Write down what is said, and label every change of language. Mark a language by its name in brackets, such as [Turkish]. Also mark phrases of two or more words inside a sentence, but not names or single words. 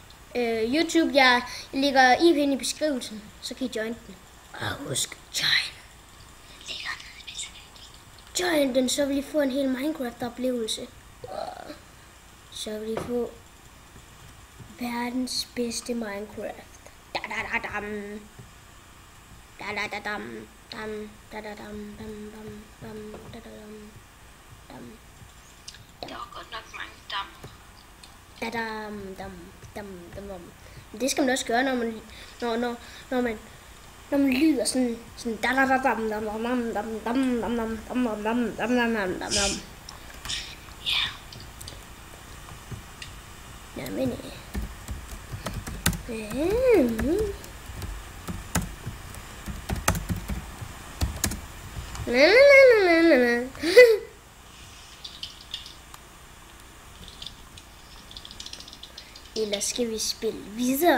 [Danish] YouTube, jeg lægger IP'en i beskrivelsen, så kan I join den. Og husk, join. Ligger nede i beskrivelsen. Join den, så vil I få en hel Minecraft-oplevelse. Så vil I få verdens bedste Minecraft. Da-da-da-dam. Da-da-da-dam. Dam, da-da-dam, dam, dam, dam, da-da-dam, dam. Der var godt nok mange dam. Da-dam, dam, dam, dam, dam. Men det skal man også gøre, når man lyder sådan da-da-da-dam, dam, dam, dam, dam, dam, dam, dam, dam, dam, dam, dam, dam, dam, dam. Ja. Jamen, Eller skal vi spille videre?